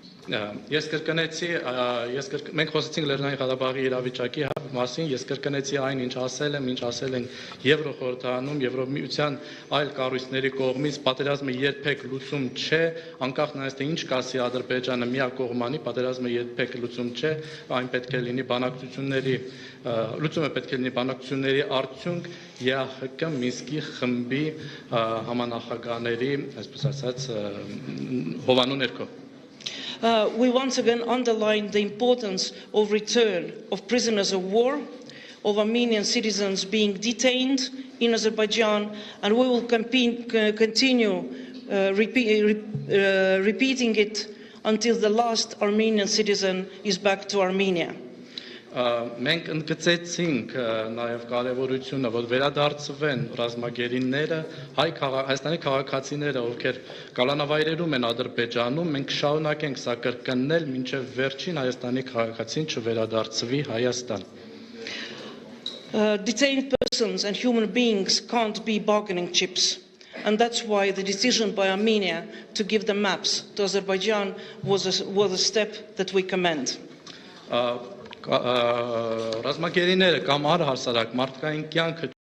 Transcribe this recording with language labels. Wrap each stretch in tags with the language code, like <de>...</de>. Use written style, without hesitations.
<hy>Ես կրկնեցի, մենք խոսեցինք Լեռնային Ղարաբաղի իրավիճակի մասին, ես կրկնեցի այն, ինչ ասել եմ, ինչ ասել են Եվրոխորհրդարանում, Եվրոմիության այլ կառույցների կողմից, պատերազմը երբեք լուծում չէ, անկախ նայած թե ինչ կասի Ադրբեջանը միակողմանի, պատերազմը երբեք լուծում չէ, այն պետք է լինի բանակցությունների, լուծումը պետք է լինի բանակցությունների արդյունք ԵԱՀԿ Մինսկի խմբի համանախագահների, այսպես ասած, հովանու ներքո։</hy> <en>We once again underline the importance of return of prisoners of war, of Armenian citizens being detained in Azerbaijan, and we will continue repeating it until the last Armenian citizen is back to Armenia.</en> <hy>Մենք ընդգծեցինք նաև կարևորությունը, որ վերադարձվեն ռազմագերիները, Հայաստանի քաղաքացիները, ովքեր կալանավայրերում են Ադրբեջանում, մենք շարունակենք սա կրկնել, մինչև վերջին Հայաստանի քաղաքացին չվերադարձվի Հայաստան։</hy> <en>Detained persons and human beings can't be bargaining chips, and that's why the decision by Armenia to give the maps to Azerbaijan was a step that we commend.</en> <hy>Ռազմագերիները կամ առհասարակ մարդկային կյանքը</hy>